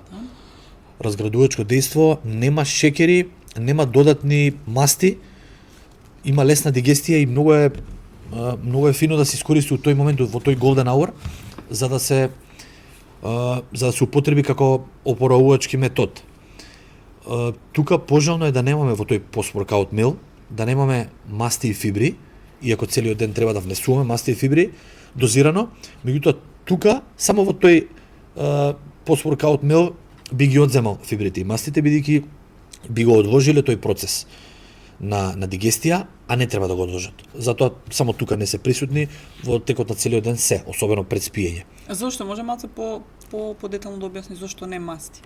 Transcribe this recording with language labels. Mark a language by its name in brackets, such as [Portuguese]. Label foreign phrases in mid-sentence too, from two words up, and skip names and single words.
[Macedonian] Разградувачко дејство, нема шекери, нема додатни масти, има лесна дигестија и многу е фино да се искористи во тој момент, во тој [English] golden hour, [Macedonian] за да се употреби како опоравувачки метод. Тука пожелно е да немаме во тој [English] post-workout meal, [Macedonian] да немаме масти и фибри, иако целиот ден треба да внесуваме масти и фибри, дозирано, меѓутоа тука, само во тој [English] post-workout meal [Macedonian] би ги одземал фибрите и мастите, бидејќи би го одложиле тој процес на дигестија, а не треба да го одложат. Затоа само тука не се присутни во текот на целиот ден се, особено пред спиење. Зошто може малку по детално да објасни зошто не масти?